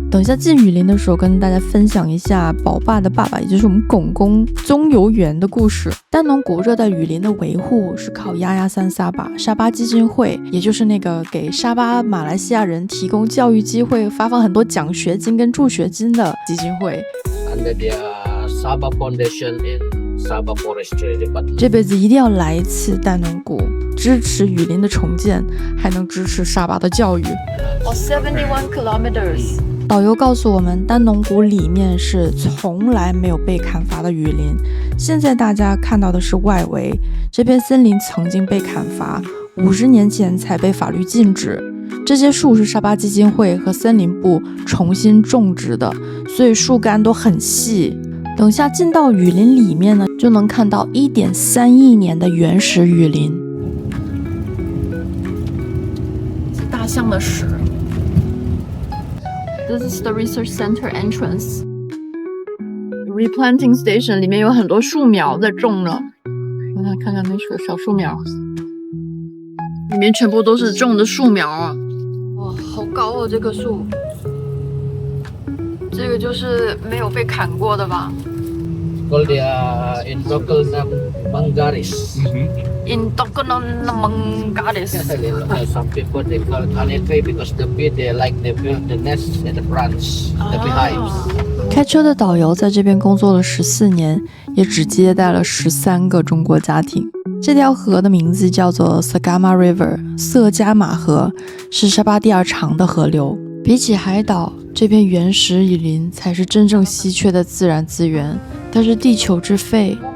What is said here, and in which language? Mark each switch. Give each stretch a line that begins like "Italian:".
Chinese: 等一下进雨林的时候，跟大家分享一下宝爸的爸爸，也就是我们公公棕油园的故事。丹农谷热带雨林的维护是靠丫丫三沙巴沙巴基金会，也就是那个给沙巴马来西亚人提供教育机会、发放很多奖学金跟助学金的基金会。
English: Under their Sabah Foundation and Sabah Forestry Department.
Chinese: 这辈子一定要来一次丹农谷，支持雨林的重建，还能支持沙巴的教育。
English: 71 kilometers。
Chinese: 导游告诉我们，丹农谷里面是从来没有被砍伐的雨林。现在大家看到的是外围，这片森林曾经被砍伐，50年前才被法律禁止。这些树是沙巴基金会和森林部重新种植的，所以树干都很细。等下进到雨林里面呢，就能看到1.3亿年的原始雨林。是大象的屎。
English: This is the research center entrance. Replanting station
Chinese: 里面有很多树苗在种了，看看那个小树苗，里面全部都是种的树苗啊！哇，好高哦，这棵树。这个就是没有被砍过的吧？
English: called the in local name Mangaris. In Tokonon Some people they call it honeytree because the bee they like they build the nest in the branch, the beehives.
Chinese: 开车的导游在这边工作了14年，也只接待了13个中国家庭。这条河的名字叫做 Sagama River， 色加玛河，是沙巴第2长的河流。比起海岛，这片原始雨林才是真正稀缺的自然资源，它是地球之肺。